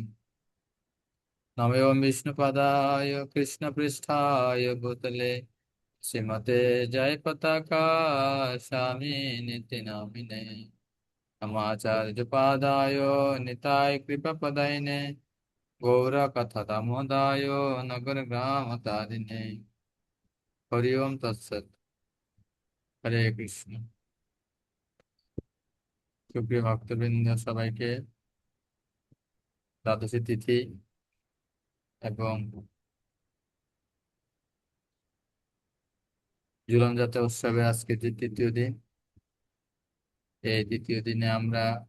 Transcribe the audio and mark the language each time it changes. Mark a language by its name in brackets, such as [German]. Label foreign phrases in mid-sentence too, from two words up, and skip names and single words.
[Sanskrit] नमो विष्णुपदाय कृष्णपृष्ठाय भूतले श्रीमते जयपताका स्वामिनिति नामिने नमाचार्यपादाय निताय कृपपदायिने गौरकथादामोदाय नगरग्रामतारिणे हरि ओम तत्सत्। [Bangla] হরে কৃষ্ণ। সুপ্রিয় ভক্তবৃন্দ, সবাইকে দ্বাদশী তিথি এবং ঝুলন যাত্রা উৎসবে আজকে যে তৃতীয় দিন, এই তৃতীয় দিনে আমরা